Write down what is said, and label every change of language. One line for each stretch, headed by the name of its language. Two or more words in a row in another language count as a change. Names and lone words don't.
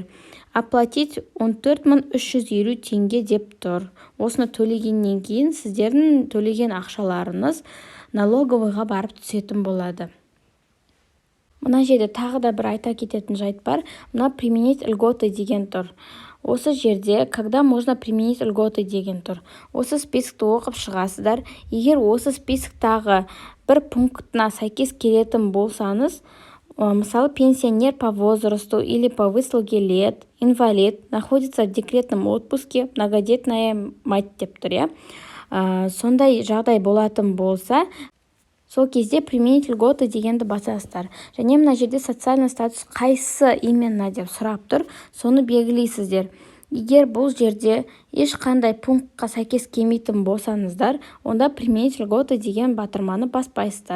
Kazakh: Оплатить 14350 теңге деп тұр. Осыны төлегеннен кейін сіздердің төлеген ақшаларыңыз налоговыйға барып түсетін болады. Мына жерде тағы да бір айта кететін жайт бар. Мына
Russian: применить льготы
Kazakh: деген тұр. Осы жерде
Russian: когда можно применить льготы
Kazakh: деген тұр. Осы спискті оқып шығасыздар. Егер осы списктағы бір пунктына сәйкес келетін болсаңыз, мысалы,
Russian: пенсионер по возрасту или по выслуге лет, инвалид, находится в декретном отпуске, многодетная мать
Kazakh: деп тұр, сондай жағдай болатын болса, сол кезде
Russian: применить льготы
Kazakh: дегенді басасыздар. Және мына жерде
Russian: социальный статус
Kazakh: қайсы именно деп сұрап тұр, соны белгілейсіздер. Егер бұл жерде ешқандай пунктқа сәйкес келмейтін болсаңыздар, онда
Russian: применить льготы
Kazakh: деген батырманы баспайсыздар.